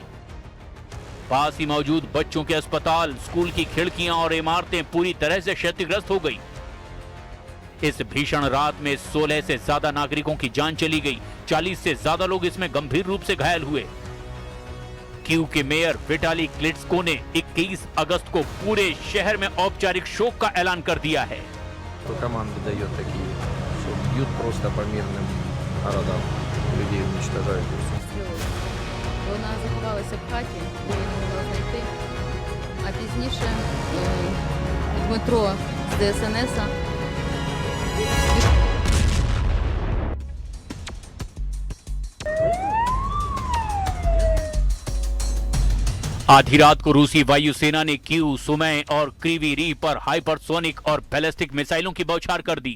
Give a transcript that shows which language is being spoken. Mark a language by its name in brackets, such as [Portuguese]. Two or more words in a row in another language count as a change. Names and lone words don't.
[Hindi] पास ही मौजूद बच्चों के अस्पताल, स्कूल की खिड़कियां और इमारतें पूरी तरह से क्षतिग्रस्त हो गई। इस भीषण रात में 16 से ज्यादा नागरिकों की जान चली गई। 40 से ज्यादा लोग इसमें गंभीर रूप से घायल हुए। कीव के मेयर विटाली क्लिट्स्को ने 21 अगस्त को पूरे शहर में औपचारिक शोक का ऐलान कर दिया है। [Russian] Команды дает такие, что бьют просто по мирным городам, людей уничтожают. [Ukrainian] Вона заховалася в хаті, бо її не могла знайти. А пізніше Дмитро з ДСНС [Hindi] आधी रात को रूसी वायुसेना ने क्यू, सुमय और क्रीवी रीह पर हाइपरसोनिक और बैलिस्टिक मिसाइलों की बौछार कर दी।